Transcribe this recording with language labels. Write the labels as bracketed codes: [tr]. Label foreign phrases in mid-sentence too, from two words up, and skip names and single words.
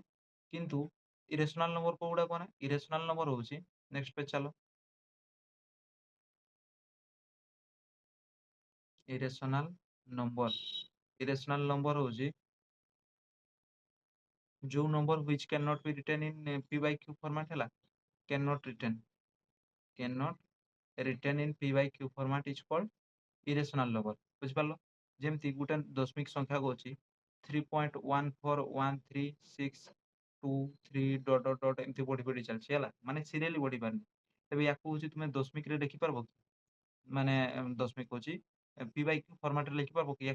[or] କିନ୍ତୁ [en] irrational number [or] କୋଉଗୁଡା କହନା, [en] irrational number [or] ହଉଛି [en] next page [or] ଚାଲ। [en] irrational number, irrational number [or] ହଉଛି ଯୋଉ [en] ନମ୍ବର which cannot be written in p by q format ହେଲା, cannot written, cannot written in p by q format is called irrational number ବୁଝିପାରିଲ। [or] ଯେମିତି ଗୋଟେ ଦଶମିକ ସଂଖ୍ୟା କହୁଛି 3.141362 [en] dot dot dot [or] ଏମିତି ବଢି ବଢି ଚାଲିଛି ହେଲା, ମାନେ ସିରିଆଲି ବଢି ପାରୁନି। ତେବେ ୟାକୁ ହଉଛି ତୁମେ ଦଶମିକରେ ଲେଖିପାରିବ କି? ମାନେ ଦଶମିକ ହଉଛି [en] p by q formatରେ [or] ଲେଖିପାରିବ କି?